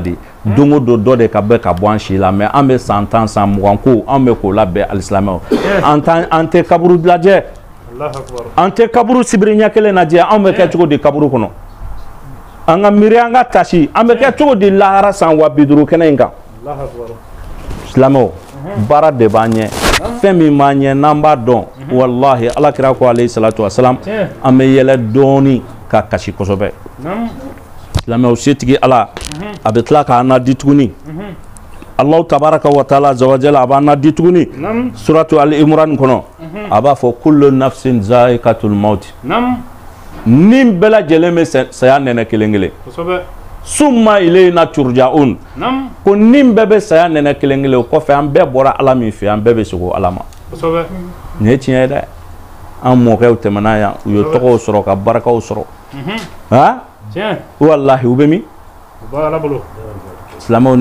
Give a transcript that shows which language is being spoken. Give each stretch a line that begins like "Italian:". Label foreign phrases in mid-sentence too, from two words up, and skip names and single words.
Bambara: de don o don dɔ de ka bɛ ka bɔ an si la mais an bɛ san 10 san 20 ko an bɛ k'o labɛn alisilamɛw an tɛ kaburu lajɛ an tɛ kaburu sibiri ɲɛ kelen lajɛ an bɛ kɛ cogo di kaburu kɔnɔ an ka miiri an ka tasi an bɛ kɛ cogo di lahara san 50 kɛnɛ in kan silamɛw baara de b'an ɲɛ fɛn min b'an ɲɛ n'an b'a dɔn wallahi alakira ko
Arabic: عليه الصلاة والسلام
Bambara: an bɛ yɛlɛ dɔɔni ka kasi kosɛbɛ silamɛw setigi ala a bɛ tila k'an na di tuguni
Arabic: الله تبارك و تعالى
Bambara: zawajala a b'an na di tuguni suratu al-imran kɔnɔ a b'a fɔ
Arabic: كل نفس ذائقة الموت
Bambara: ni bɛɛ lajɛlen bɛ saya nɛnɛ kelen kelen
Arabic: ثم إلينا ترجعون
Bambara: ko ni bɛɛ bɛ saya nɛnɛ kelen kelen o kɔfɛ an bɛɛ bɔra ala min fɛ an bɛɛ bɛ segin ala ma nin ye tiɲɛ ye dɛ an mɔkɛw tɛmɛna yan u ye tɔgɔw sɔrɔ ka barakaw sɔrɔ ha wallahi u bɛ min silamɛw nin